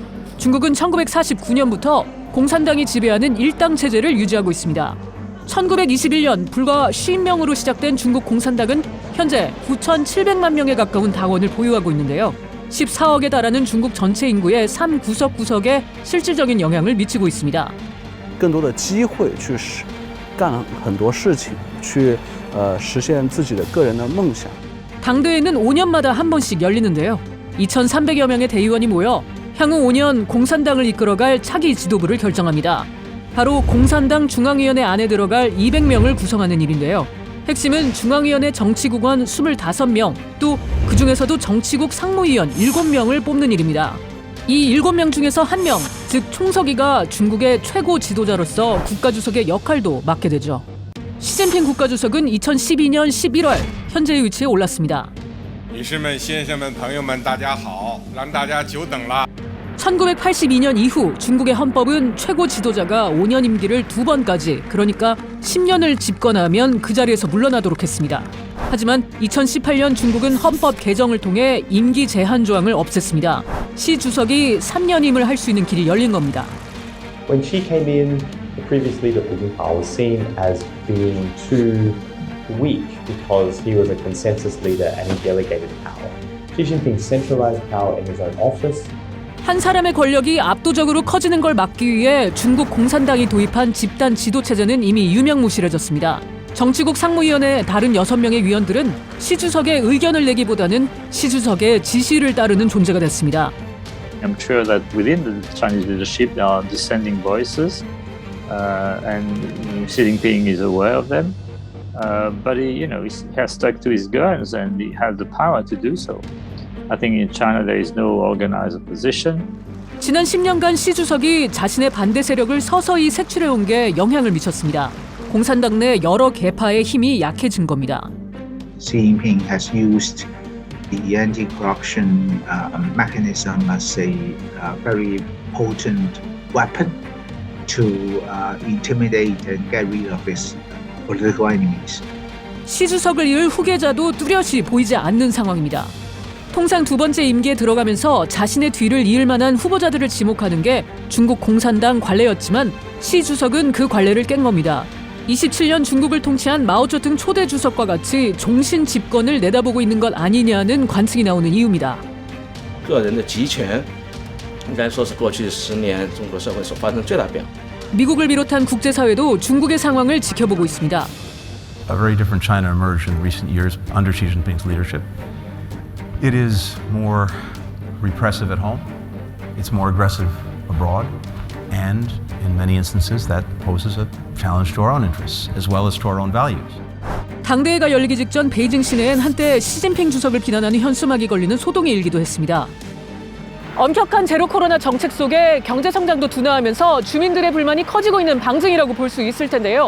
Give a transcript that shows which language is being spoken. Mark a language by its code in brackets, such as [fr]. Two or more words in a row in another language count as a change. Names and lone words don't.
[ko] 중국은 1949년부터 공산당이 지배하는 일당 체제를 유지하고 있습니다. 1921년 불과 50명으로 시작된 중국 공산당은 현재 9,700만 명에 가까운 당원을 보유하고 있는데요. 14억에 달하는 중국 전체 인구의 3구석구석에 실질적인 영향을 미치고 있습니다. [zh] 更多的机会去干很多事情，去实现自己的个人的梦想。 [ko] 당대회는 5년마다 한 번씩 열리는데요. 2,300여 명의 대의원이 모여 향후 5년 공산당을 이끌어갈 차기 지도부를 결정합니다. 바로 공산당 중앙위원회 안에 들어갈 200명을 구성하는 일인데요. 핵심은 중앙위원회 정치국원 25명, 또 그중에서도 정치국 상무위원 7명을 뽑는 일입니다. 이 7명 중에서 1명, 즉 총서기가 중국의 최고 지도자로서 국가주석의 역할도 맡게 되죠. 시진핑 국가주석은 2012년 11월 현재의 위치에 올랐습니다. [zh] 女士们、先生们、朋友们，大家好，让大家久等了。 [ko] 1982년 이후 중국의 헌법은 최고 지도자가 5년 임기를 2번까지, 그러니까 10년을 집권하면 그 자리에서 물러나도록 했습니다. 하지만 2018년 중국은 헌법 개정을 통해 임기 제한 조항을 없앴습니다. 시 주석이 3년임을 할 수 있는 길이 열린 겁니다. [en] When Xi came in, the previous leader Hu Jintao was seen as being too weak because he was a consensus leader and he delegated power. Xi Jinping centralized power in his own office. [ko] 한 사람의 권력이 압도적으로 커지는 걸 막기 위해 중국 공산당이 도입한 집단 지도 체제는 이미 유명무실해졌습니다. 정치국 상무위원회 다른 6명의 위원들은 시 주석의 의견을 내기보다는 시 주석의 지시를 따르는 존재가 됐습니다. [en] I'm sure that within the Chinese leadership there are dissenting voices, and Xi Jinping is aware of them. But he has stuck to his guns, and he has the power to do so. I think in China there is no organized opposition. [ko] 지난 10년간 시 주석이 자신의 반대 세력을 서서히 색출해온 게 영향을 미쳤습니다. 공산당 내 여러 계파의 힘이 약해진 겁니다. [en] Xi Jinping has used the anti-corruption mechanism as a very potent weapon to intimidate and get rid of his political enemies. [ko] 시 주석을 이을 후계자도 뚜렷이 보이지 않는 상황입니다. 통상 2번째 임기에 들어가면서 자신의 뒤를 이을 만한 후보자들을 지목하는 게 중국 공산당 관례였지만 시 주석은 그 관례를 깬 겁니다. 27년 중국을 통치한 마오쩌둥 초대 주석과 같이 종신 집권을 내다보고 있는 것 아니냐는 관측이 나오는 이유입니다. [zh] 个人的集权应该说是过去10年中国社会所发生最大变化。 [ko] 미국을 비롯한 국제사회도 중국의 상황을 지켜보고 있습니다. [en] A very different China emerged in recent years under Xi Jinping's leadership. It is more repressive at home, it's more aggressive abroad, and in many instances that poses a challenge to our own interests as well as to our own values. [ko] 당대회가 열리기 직전 베이징 시내엔 한때 시진핑 주석을 비난하는 현수막이 걸리는 소동이 일기도 했습니다. 엄격한 제로 코로나 정책 속에 경제 성장도 둔화하면서 주민들의 불만이 커지고 있는 방증이라고 볼 수 있을 텐데요.